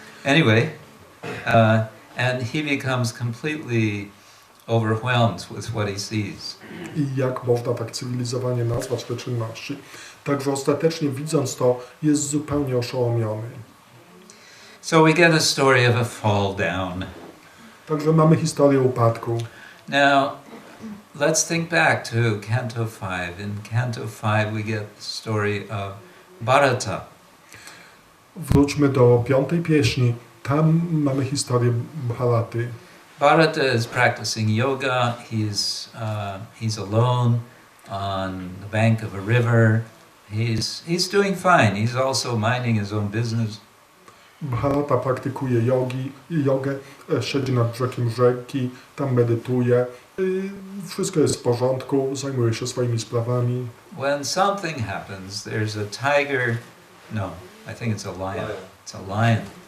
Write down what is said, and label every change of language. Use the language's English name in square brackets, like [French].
[English] Anyway, and he becomes completely overwhelmed with what he sees. [Polish] I jak można tak cywilizowanie nazwać te czynności? Także ostatecznie widząc to, jest zupełnie oszołomiony. [English] So we get a story of a fall down. [Polish] Także mamy historię upadku. [English] Now, let's think back to Canto 5. In Canto 5 we get the story of Bharata. [Polish] Wróćmy do 5. pieśni. Tam mamy historię Bharaty. [English] Bharata is practicing yoga. He's alone on the bank of a river. He's doing fine. He's also minding his own business. [Polish] Bharata praktykuje jogę, siedzi nad brzegiem rzeki, tam medytuje. Wszystko jest w porządku, zajmuje się swoimi sprawami. [English] When something happens, there's a tiger. No, I think it's a lion. It's a lion.